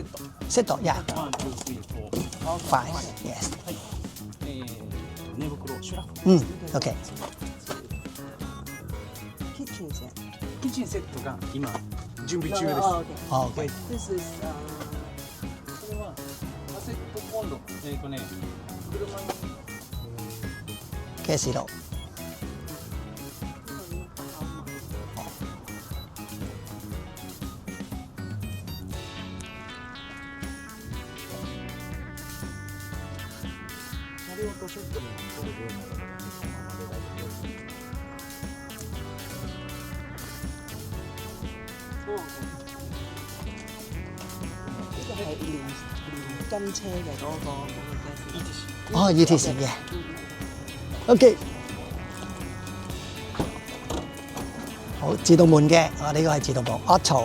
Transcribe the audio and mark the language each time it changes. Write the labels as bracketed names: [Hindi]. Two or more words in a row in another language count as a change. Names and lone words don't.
[English] Set, yeah. 1, 2, 3, 4. Five, yes. [Japanese] 寝袋シュラフ。 OK。キッチンセット。キッチンセットが今準備中です。あ、 OK。 [English] This is [Japanese] それはカセットコンロ。車に。 [Cantonese] 幾時到？ [Japanese] 車両とセットになっているようなので、そのままで大丈夫です。 [Cantonese] 呢個係連跟車嘅嗰個嘅。哦，ETC 嘅。OK。好好，自動門嘅，我呢個係自動門 auto。